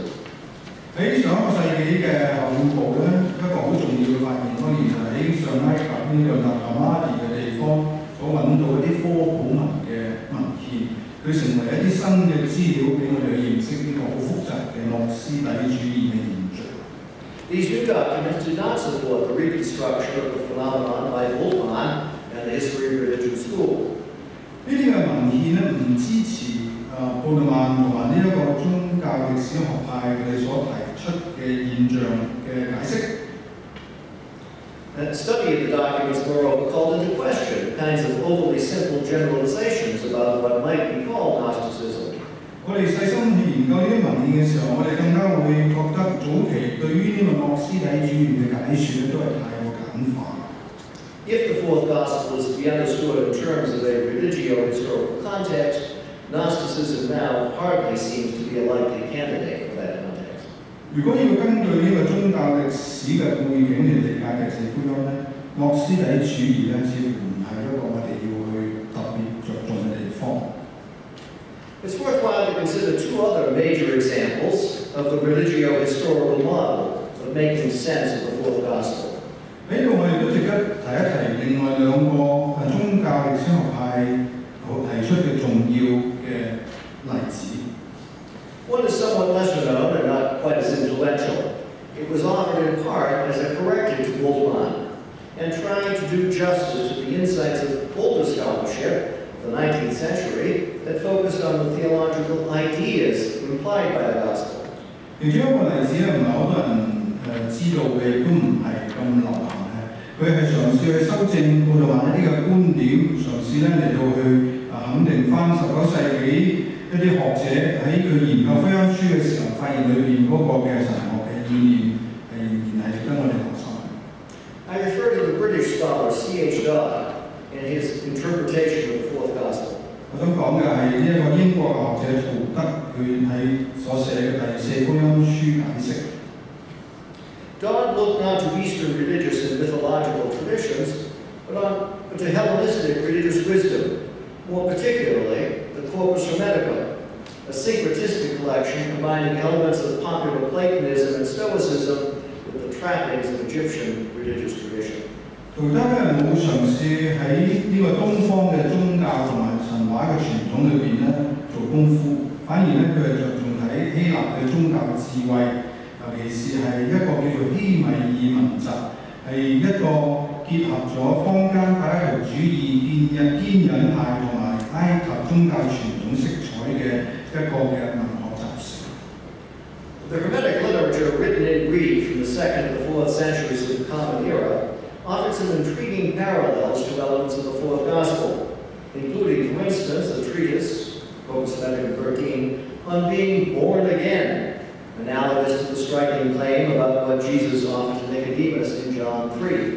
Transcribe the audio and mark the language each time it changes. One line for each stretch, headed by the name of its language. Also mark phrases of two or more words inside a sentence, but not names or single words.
Cantonese: 喺上一個世紀嘅後半部咧，一個好重要嘅發現，當然就係喺上埃及呢個納哈馬迪嘅地方所揾到一啲科普文嘅文獻，佢成為一啲新嘅資料俾我哋去認識呢個好複雜嘅諾斯底主義嘅現象。
English: These new documents do not support the reconstruction of the phenomenon by Bultmann and the History of Religion School.
Cantonese: 呢啲嘅文獻咧唔支持布特曼同埋呢一個宗教歷史學派佢哋所提出嘅現象嘅解釋。
English: And study of the documents, moreover, called into question the kinds of overly simple generalizations about what might be called Gnosticism.
Cantonese: 我哋細心去研究呢啲文獻嘅時候，我哋更加會覺得早期對於呢個諾斯底主義嘅解説咧，都係太過簡化。
English: If the fourth gospel is to be understood in terms of a religio-historical context, Gnosticism now hardly seems to be a likely candidate for that context.
Cantonese: 如果要根據呢個宗教歷史嘅背景嚟理解第四福音咧，諾斯底主義咧似乎唔係一個我哋要去特別着重嘅地方。
English: It's worthwhile to consider two other major examples of the religio-historical model of making sense of the fourth gospel.
Cantonese: 喺度我哋都值得提一提另外兩個宗教歷史學派提出嘅重要嘅例子。
English: One is somewhat lesser known and not quite as influential. It was offered in part as a corrective to Bultmann and trying to do justice to the insights of older scholarship of the 19th century that focused on the theological ideas implied by the gospel.
Cantonese: 其中一個例子咧，唔係好多人知道嘅，亦都唔係咁流行嘅。佢係嘗試去修正布特曼一啲嘅觀點，嘗試咧嚟到去肯定翻19世紀一啲學者喺佢研究福音書嘅時候，發現裏邊嗰個嘅神學嘅意念係仍然係值得我哋學習。
English: I refer to the British scholar C.H. Dodd in his interpretation of the fourth gospel.
Cantonese: 我想講嘅係呢一個英國嘅學者圖德，佢喺所寫嘅第四福音書解釋。
English: Dodd looked not to Eastern religious and mythological traditions, but to Hellenistic religious wisdom, more particularly the Corpus Hermeticum, a syncretistic collection combining elements of popular Platonism and Stoicism with the trappings of Egyptian religious tradition.
Cantonese: 圖德咧冇嘗試喺呢個東方嘅宗教同埋神話嘅傳統裏邊咧做功夫，反而咧佢係着重睇希臘嘅宗教智慧。尤其是係一個叫做希米爾文集，係一個結合咗坊間柏拉圖主義、堅忍派同埋埃及宗教傳統色彩嘅一個嘅文學集成。
English: The Hermetic literature written in Greek from the 2nd to the 4th centuries of the Common Era offered some intriguing parallels to elements of the fourth gospel, including, for instance, a treatise, Corpus Hermeticum 13, on being born again, analogous to the striking claim about what Jesus offered to Nicodemus in John 3.